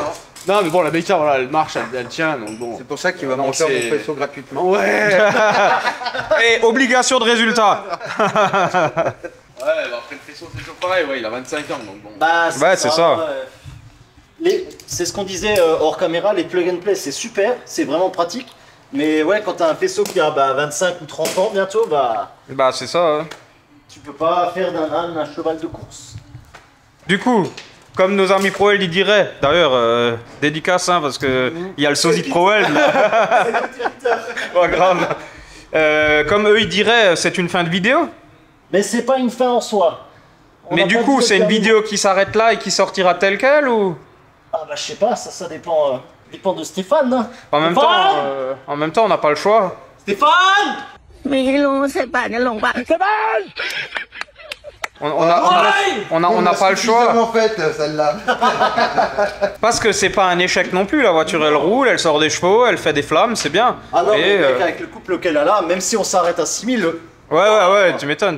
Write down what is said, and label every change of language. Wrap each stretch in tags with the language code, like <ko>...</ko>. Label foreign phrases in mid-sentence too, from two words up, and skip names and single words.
<fr>Non, mais bon, la bécare, voilà, elle marche, elle tient, donc bon. C'est pour ça qu'il va Non, monter mon c'est- faisceau gratuitement. Ouais. Et obligation de résultat. Ouais, bah après le faisceau, c'est toujours pareil, ouais, il a 25 ans, donc bon. Bah, Ouais, c'est ça. C'est ce qu'on disait hors caméra, les</fr> <en>plug and play,</en> <fr>c'est super, c'est vraiment pratique. Mais ouais, quand t'as un faisceau qui a 25 ou 30 ans bientôt, bah Bah, c'est ça. Hein. tu peux pas faire d'un âne un cheval de course. Du coup, comme nos amis Proel ils diraient, d'ailleurs, dédicace, hein, parce que il y a le sosie de Proel. Pas grave. Comme eux ils diraient, c'est une fin de vidéo. Mais c'est pas une fin en soi. On Mais n'a du pas coup, dit c'est une terminer. vidéo qui s'arrête là et qui sortira telle quelle ou Ah bah je sais pas, ça dépend, dépend de Stéphane. Hein. en même temps, on n'a pas le choix. Stéphane.</fr> <th>ไม่รู้สิป่านจะลงป่ะ</th> <fr>On n'a pas le choix. En fait, celle-là. Parce que c'est pas un échec non plus. La voiture, elle roule, elle sort des chevaux, elle fait des flammes, c'est bien. Ah non, Et, mais mec, avec le couple qu'elle a là, même si on s'arrête à 6000, ouais, tu m'étonnes.</fr>